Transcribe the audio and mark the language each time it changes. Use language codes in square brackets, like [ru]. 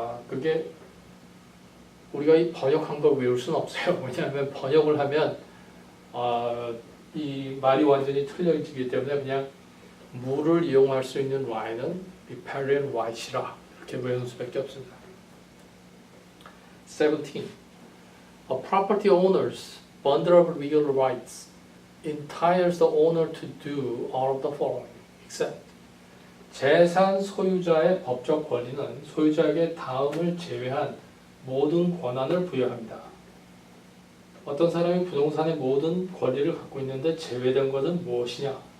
[ko] 그게 우리가 이 번역한 걸 외울 수는 없어요. 왜냐하면 번역을 하면 이 말이 완전히 틀려지기 때문에 그냥 물을 이용할 수 있는 right는 riparian right이라 이렇게 외우는 수밖에 없습니다. 17. [en] A property owner's bundle of legal rights entitles the owner to do all of the following, except [ko] 재산 소유자의 법적 권리는 소유자에게 다음을 제외한 모든 권한을 부여합니다. 어떤 사람이 부동산의 모든 권리를 갖고 있는데 제외된 것은 무엇이냐?